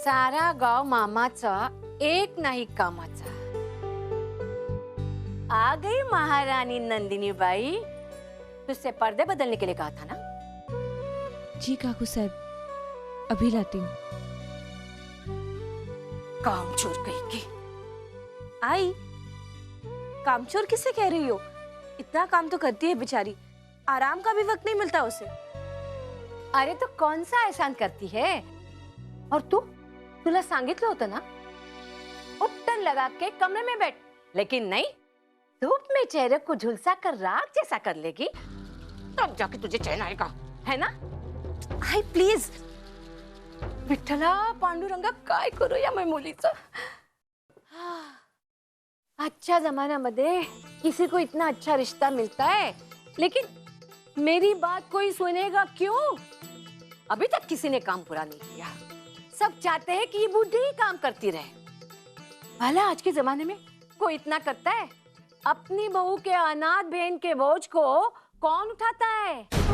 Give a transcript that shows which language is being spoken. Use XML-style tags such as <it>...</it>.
<mr>सारा गाव मामाचा, एक नाही कामाचा।</mr> <hi>आ गई महारानी नंदिनी बाई। तुझसे पर्दे बदलने के लिए कहा था ना? जी काकू साहब, अभी लाती हूँ। काम चोर कहीं की। आई, कामचोर किससे कह रही हो? इतना काम तो करती है बेचारी, आराम का भी वक्त नहीं मिलता उसे। अरे तो कौन सा एहसान करती है? और तू,</hi> <mr>तुला सांगितलं होतं ना,</mr> <hi>उपटन लगा के कमरे में बैठ, लेकिन नहीं, धूप में चेहरे को झुलसा कर राख जैसा कर लेगी, तब जाके तुझे चैन आएगा, है ना? आई प्लीज।</hi> <mr>विठ्ठला पांडुरंगा, काय करू या मैं मुलीचं?</mr> <hi>अच्छा जमान्यामध्ये किसी को इतना अच्छा रिश्ता मिलता है, लेकिन मेरी बात कोई सुनेगा क्यों? अभी तक किसी ने काम पूरा नहीं किया। सब चाहते हैं कि ये बूढ़ी ही काम करती रहे। भला आज के जमाने में कोई इतना करता है? अपनी बहू के अनाथ बहन के बोझ को कौन उठाता है?</hi>